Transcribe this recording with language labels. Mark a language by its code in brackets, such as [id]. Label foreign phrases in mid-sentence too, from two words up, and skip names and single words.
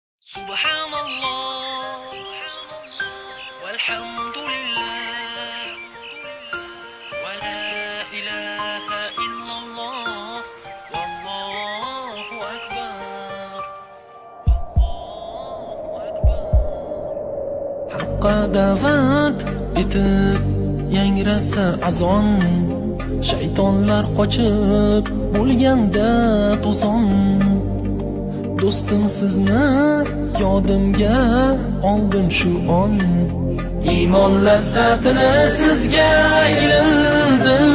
[ar] سبحان الله، والحمد لله، ولا إله إلا الله، والله أكبر، الله أكبر. [uz] Haqqa da'vat etib yangrasa azon, shaytonlar qochib bo'lganda to'zon. Do'stim sizni yodimga oldim shu on, iymon lazzatini sizga ilindim.